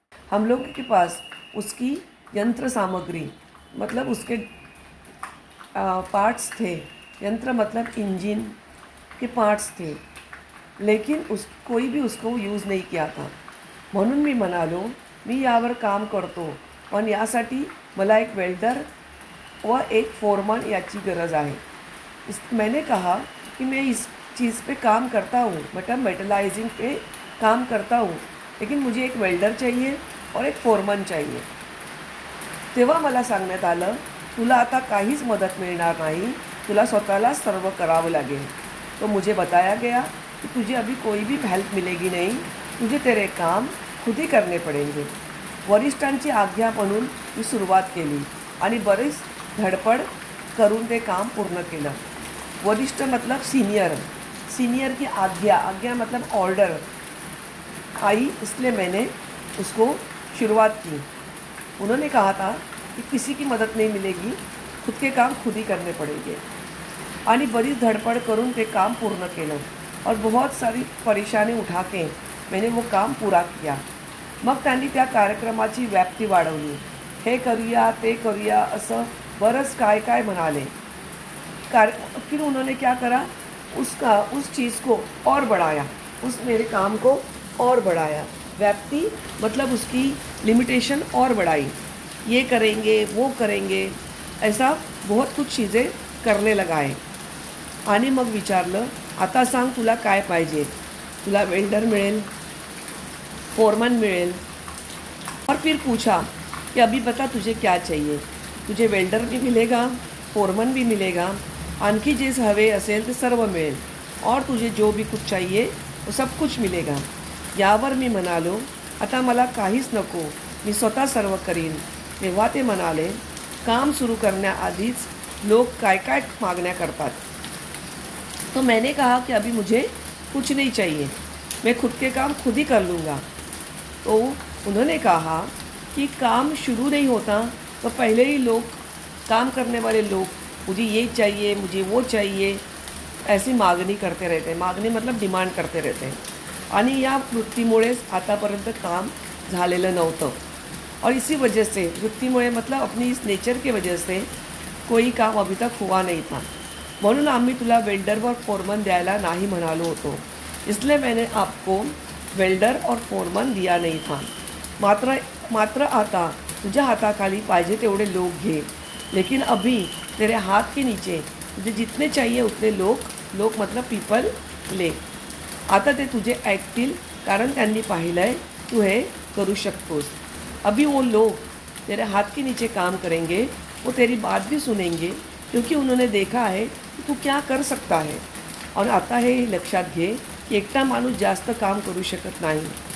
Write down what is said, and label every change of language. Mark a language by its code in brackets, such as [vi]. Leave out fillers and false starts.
[hi] हम लोगों के पास उसकी यंत्र सामग्री मतलब उसके पार्ट्स थे. यंत्र मतलब इंजन के पार्ट्स थे, लेकिन कोई भी उसको यूज़ नहीं किया था. [mr] म्हणून मी म्हणालो, मी यावर काम करतो, पण यासाठी मला एक वेल्डर व एक फोरमन याची गरज आहे. [hi] मैंने कहा कि मैं इस चीज़ पे काम करता हूँ, मतलब मेटलाइजिंग पे काम करता हूँ, लेकिन मुझे एक वेल्डर चाहिए और एक फोरमन चाहिए. [mr] तेव्हा मला सांगण्यात आलं, तुला आता काहीच मदत मिळणार नाही, तुला स्वतःला सर्व करावं लागेल. [hi] तो मुझे बताया गया की तुझे अभी कोई भी हेल्प मिलेगी नाही, तुझे तेरे काम खुद ही करणे पडेंगे. [mr] वरिष्ठांची आज्ञा म्हणून मी सुरुवात केली आणि बरीच धडपड करून ते काम पूर्ण केलं. [hi] वरिष्ठ मतलब सीनियर, सीनियर की आज्ञा, आज्ञा मतलब ऑर्डर आई, इसलिए मैंने उसको शुरुआत की. उन्होंने कहा था कि किसी की मदद नहीं मिलेगी, खुद के काम खुद ही करने पड़ेंगे. [mr] आणि बरीच धडपड करून ते काम पूर्ण केलं [hi] और बहुत सारी परेशानी उठा के मैंने वो काम पूरा किया. [mr] मग त्यांनी त्या कार्यक्रमाची व्याप्ती वाढवली. हे करूया ते करूया असं बरंच काय काय म्हणाले. [hi] फिर उन्होंने क्या करा, उस चीज़ को और बढ़ाया, उस मेरे काम को और बढ़ाया. व्याप्ति मतलब उसकी लिमिटेशन और बढ़ाई. ये करेंगे वो करेंगे ऐसा बहुत कुछ चीज़ें करने लगाए. [mr] आणि मग विचारलं, आता सांग तुला काय पाहिजे. तुला वेल्डर मिळेल, फोरमन मिळेल. [hi] और फिर पूछा कि अभी बता तुझे क्या चाहिए. तुझे वेल्डर भी मिलेगा, फोरमन भी मिलेगा, [mr] आणखी जे हवे असेल ते सर्व मिळेल [hi] और तुझे जो भी कुछ चाहिए वो सब कुछ मिलेगा. [mr] यावर मी म्हणालो, आता मला काहीच नको, मी स्वतः सर्व करीन. तेव्हा ते म्हणाले, काम सुरू करण्याआधीच लोग काय काय मागण्या करतात. [hi] तो मैंने कहा कि अभी मुझे कुछ नहीं चाहिए, मैं खुद के काम खुद ही कर लूँगा. तो उन्होंने कहा कि काम शुरू नहीं होता तो पहले ही लोग, काम करने वाले लोग, मुझे ये चाहिए, मुझे वो चाहिए, ऐसी मागणी करते रहते हैं. मागणी मतलब डिमांड करते रहते हैं. [mr] आणि या वृत्तीमुळेच आतापर्यंत काम झालेलं नव्हतं. [hi] और इसी वजह से, वृत्तीमुळे मतलब अपनी इस नेचर की वजह से कोई काम अभी तक हुआ नहीं था. [mr] म्हणून आम्ही तुला वेल्डर व फोरमन द्यायला नाही म्हणालो होतो. [hi] इसलिए मैंने आपको वेल्डर और फोरमन दिया नहीं था. [mr] मात्र आता तुझ्या हाताखाली पाहिजे तेवढे लोग घे. [hi] लेकिन अभी तेरे हाथ के नीचे तुझे जितने चाहिए उतने लोग मतलब पीपल ले. [mr] आता ते तुझे ऐकतील कारण त्यांनी पाहिलं आहे तू हे करू शकतोस. [hi] अभी वो लोग तेरे हाथ के नीचे काम करेंगे, वो तेरी बात भी सुनेंगे क्योंकि उन्होंने देखा है कि तू क्या कर सकता है. [mr] और आता हे लक्षात घे की एकटा माणूस जास्त काम करू शकत नाही.